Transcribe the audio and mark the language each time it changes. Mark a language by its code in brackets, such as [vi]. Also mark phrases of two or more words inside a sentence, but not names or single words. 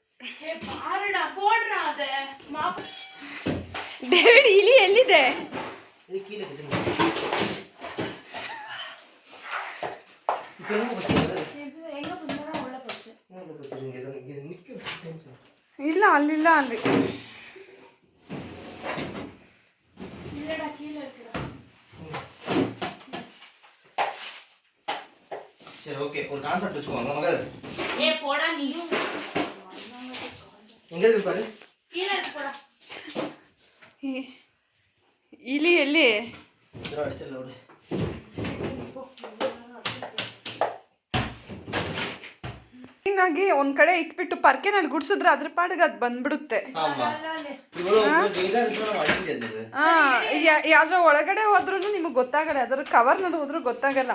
[kn] ಡೇವಿಡ್ ಇಲಿ ಎಲ್ಲಿದೆ? ಇಲ್ಲ ಅಲ್ಲಿಲ್ಲ, ಅಲ್ಲಿ [ta] சரி ஓகே ஒரு கான்செப்ட் வெச்சுக்கோங்க மகள். போடா நீயும். எங்க இருக்கு பாரு. கீழ இருக்கு போடா. [kn] ಇಲಿ ಎಲ್ಲಿ? ಇದರ ಅಡಿಚಲ್ಲ ನೋಡಿ. ಹಿಂಗಾಗಿ ಒಂದ್ ಕಡೆ ಇಟ್ಬಿಟ್ಟು ಪರ್ಕೆನಲ್ಲಿ ಗುಡ್ಸಿದ್ರೆ ಅದ್ರ ಪಾಡಿಗೆ ಅದು ಬಂದ್ಬಿಡುತ್ತೆ. ಯಾವ್ದ್ರ ಒಳಗಡೆ ಹೋದ್ರೂ ನಿಮಗೆ ಗೊತ್ತಾಗಲ್ಲ, ಅದ್ರ ಕವರ್ನಲ್ಲಿ ಹೋದ್ರೂ ಗೊತ್ತಾಗಲ್ಲ.